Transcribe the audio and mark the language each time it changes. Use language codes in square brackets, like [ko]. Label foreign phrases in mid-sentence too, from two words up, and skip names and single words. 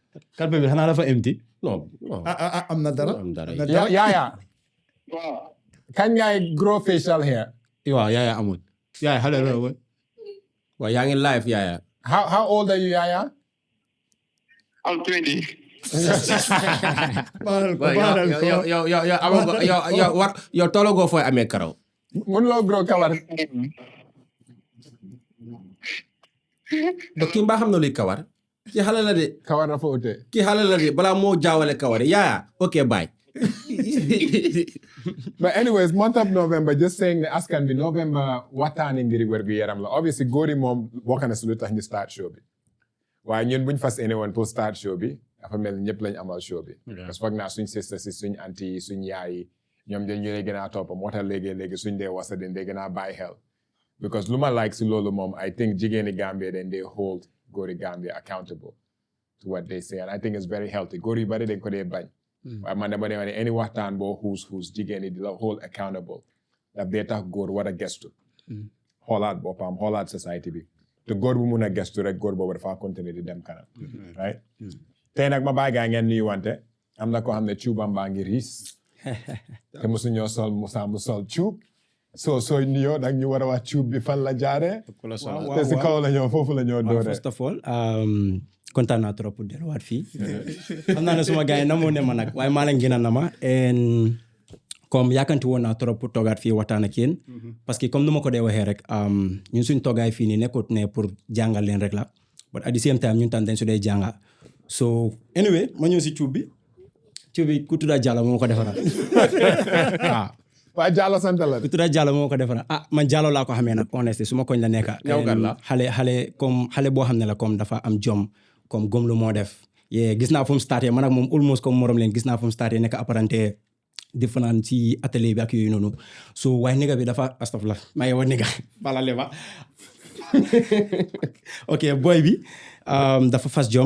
[wo] kalpe bi xanaa dafa empty. non. am na dara. am dara yaaya. kañ ngay [en] grow facial hair. [wo] waaw yaaya amul. yaaya xale la woon. waaw yaa ngi live yaaya. [en] how old are you yaaya. I'm 20. [wo] yow tolloo fooy amee karaw. mun loo grow kawar. donc kii mbaa xam na luy kawar. kii xale la de. kawar dafa ute. kii xale la de balaa moo jaawale kawar yaaya [en] ok bye. But anyways, month of November, just saying the [wo] askan bi November waxtaani ngir wérgu yaram la obviously góor yi moom bokk na si lu tax ñu [en] start show [wo] bi waaye ñun buñ fas anyone pour [en] start show [wo] bi dafa mel ni ñëpp lañ amal show bi [fr] parce que [wo] foog naa suñ sister si suñ anti yi suñ yaay yi ñoom dañ ñu lay gën a topp moo tax léegi suñ dee wasa dañ dee gën a bàyyi xel because lu ma like si loolu moom [en] I think [wo] jigéeni Gambia dañ dee hold góori Gambia [en] accountable to what they say and I think it's very healthy [wo] góor yu bari dañ ko dee bañ waaye man dama dee wax ne any waxtaan boo xuus jigéen yi di la [en] hold accountable [wo] daf dee tax góor war a gestu xoolaat boppam xoolaat society bi te góor bu mun a gestu rek góor boobu dafa continuer di dem kanam right tey nag ma bàyyi gaa ngeen nuyu wante am na koo xam ne cuubam baa ngi riis te mosu ñoo sol Musa mu sol cuub sooy nuyoo nag ñu war a wax cuub bi fan la jaaree te si kaw la ñoo foofu la ñoo dooree [en] first of all [wo] kontaan naa [fr] trop pour [wo] delluwaat fii xam naa ne suma gars yi namoo ne ma nag waaye maa leen gën a nama comme yaakanti woon naa [fr] trop pour [wo] toogaat fii waxtaan ak yéen [fr] parce que comme [wo] nu ma ko dee waxee rek ñun suñ toogaay fii nii nekkut ne pour jàngal leen rek la [en] but at the same time [wo] ñun tam dañ su dee jànga [en] so anyway [wo] ma ñëw si cuub bi ku tudda Diallo moo ko defaral waaw waa Diallo sant la ku tudda Diallo moo ko defaral man Diallo laa ko xamee nag honestly su ma koñ la nekka xale boo xam ne la comme dafa am jom comme gom lu moo def gis naa fu mu starté man ak moom almost comme morom leen gis naa fu mu starté nekk apparenté di fanaan si atelier bi ak yooyu noonu so waaye nigga bi dafa astafurlah maa ngi wax nigga balale ma [en] ok boy [wo] bi dafa fas jom